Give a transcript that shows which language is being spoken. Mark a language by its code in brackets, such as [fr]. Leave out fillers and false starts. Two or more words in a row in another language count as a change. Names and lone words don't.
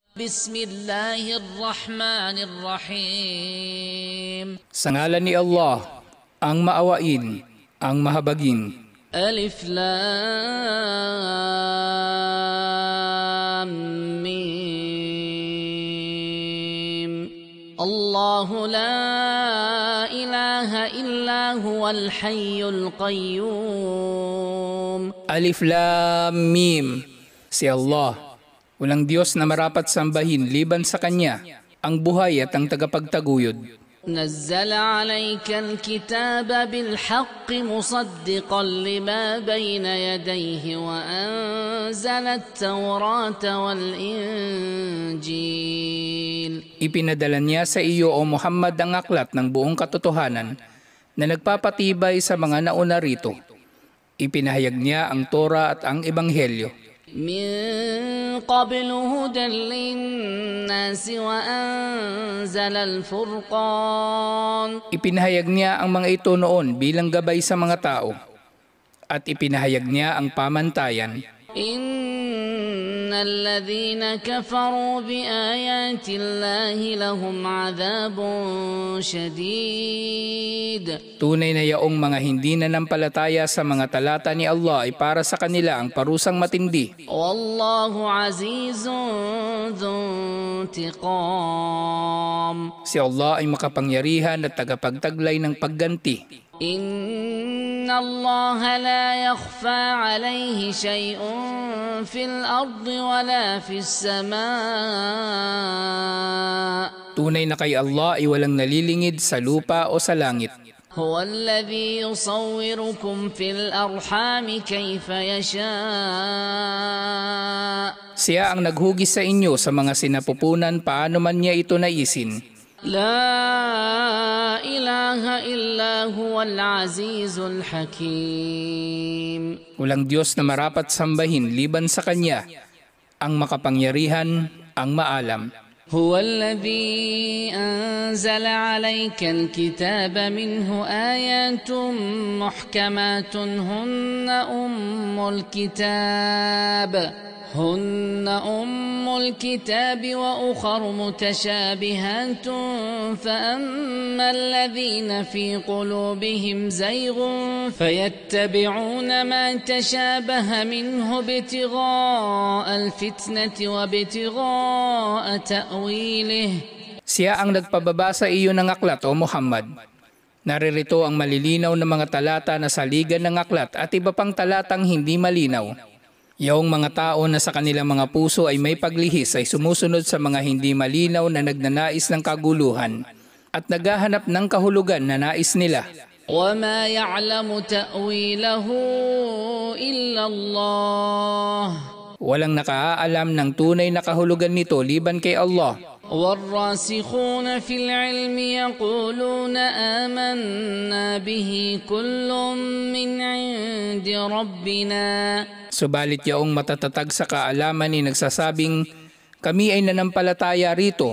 [ar] بسم الله الرحمن الرحيم. [tl] Sa ngalan ni Allah, ang maawain, ang mahabagin. [ar] الم. الله لا إله إلا هو الحي القيوم. الم. [tl] Si Allah, walang Diyos na marapat sambahin liban sa Kanya, ang buhay at ang tagapagtaguyod. [ar] نزل عليك الكتاب بالحق مصدقا لما بين يديه وأنزل التوراة والإنجيل. [tl] Ipinadala niya sa iyo o Muhammad ang aklat ng buong katotohanan na nagpapatibay sa mga nauna rito. Ipinahayag niya ang Torah at ang Ebanghelyo. [ar] من قبل هدى للناس وأنزل الفرقان. [tl] Ipinahayag niya ang mga ito noon bilang gabay sa mga tao at ipinahayag niya ang pamantayan. [ar] إن الذين كفروا بآيات الله لهم عذاب شديد. [tl] Tunay na yaong mga hindi nanampalataya sa mga talata ni Allah ay para sa kanila ang parusang matindi. [ar] والله عزيز ذو انتقام. [tl] Si Allah ay makapangyarihan at tagapagtaglay ng pagganti. [ar] إن الله لا يخفى عليه شيء في الأرض ولا في السماء. [tl] Tunay na kay Allah ay walang nalilingid sa lupa o sa langit. [ar] هو الذي يصوركم في الأرحام كيف يشاء. [tl] Siya ang naghugis sa inyo sa mga sinapupunan paano man niya ito naisin. [ar] لا إله إلا هو العزيز الحكيم. [tl] Walang Diyos na marapat sambahin liban sa Kanya, ang makapangyarihan, ang maalam. [ar] هو الذي أنزل عليك الكتاب منه آيات محكمات هن أم الكتاب وأخر متشابهات فأما الذين في قلوبهم زيغ فيتبعون ما تشابه منه ابتغاء الفتنة وابتغاء تأويله. [tl] Siya ang nagpababa sa iyo ng aklat o Muhammad. Naririto ang malilinaw na mga talata na saligan ng aklat at iba pang talatang hindi malinaw. Yaong mga tao na sa kanilang mga puso ay may paglihis ay sumusunod sa mga hindi malinaw na nagnanais ng kaguluhan at naghahanap ng kahulugan na nais nila. [ar] وَمَا يَعْلَمُ تَأْوِيلَهُ إِلَّا اللَّهُ. [tl] Walang nakaalam ng tunay na kahulugan nito liban kay Allah. [ar] وَالرَّاسِخُونَ فِي الْعِلْمِ يَقُولُونَ آمَنَّا بِهِ كُلٌّ مِّنْ عِندِ رَبِّنَا. [tl] Subalit yaong matatatag sa kaalaman ay nagsasabing, kami ay nanampalataya rito.